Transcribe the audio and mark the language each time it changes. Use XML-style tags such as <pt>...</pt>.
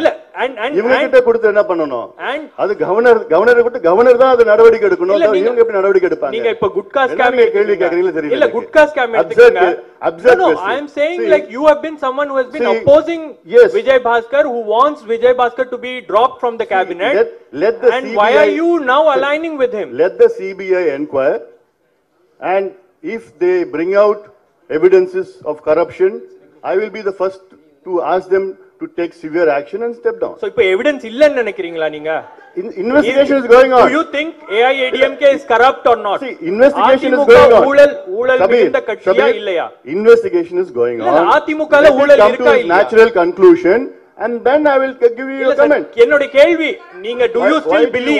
<ta>இல்ல இவங்க கிட்ட கொடுத்து என்ன பண்ணணும்? அது கவர்னர் தான் அது நடவடிக்கை எடுக்கணும். இவங்க எப்படி நடவடிக்கை எடுப்பாங்க? நீங்க இப்ப குட்கா ஸ்கேம் கேள்வி கேக்குறீங்களா? தெரியல. இல்ல குட்கா ஸ்கேம் எடுத்துக்கங்க.</ta> <en>No, I am saying like you have been someone who has been opposing Vijay Bhaskar, who wants Vijay Bhaskar to be dropped from the cabinet. And why are you now aligning with him? Let the CBI inquire, and if they bring out evidences of corruption, I will be the first to ask them to take severe action and step down.</en> <ta>So, இப்போ evidence இல்லன்னு நினைக்கிறீங்களா நீங்க?</ta> <en>Investigation is going on. Do you think AIADMK is corrupt or not? See, investigation is going on.</en> <ta>ஊழல் இந்த கட்சியா இல்லையா?</ta> <en>Investigation is going on.</en> <ta>அதிமுகல ஊழல் இருக்கா இல்லையா?</ta> <en>Natural conclusion, and then I will give you a comment.</en> <ta>என்னோட கேள்வி, நீங்க</ta> <en>do you still believe?</en>